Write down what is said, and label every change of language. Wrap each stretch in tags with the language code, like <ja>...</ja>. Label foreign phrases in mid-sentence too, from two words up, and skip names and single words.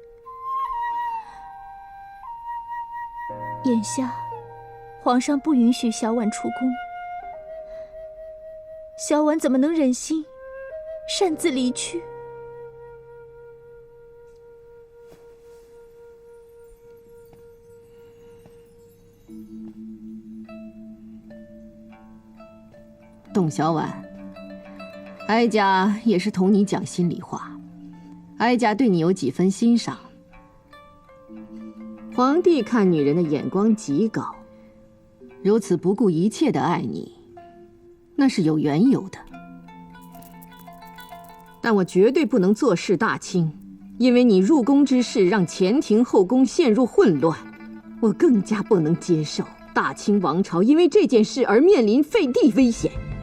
<zh>眼下皇上不允許小婉出宮，小婉怎麼能忍心擅自離去？董小婉，哀家也是同你講心裡話，哀家對你有幾分欣賞。皇帝看女人的眼光極高，如此不顧一切的愛你，那是有緣由的。但我絕對不能坐視大清，因為你入宮之事讓前庭後宮陷入混亂，我更加不能接受大清王朝因為這件事而面臨廢帝危險。</zh>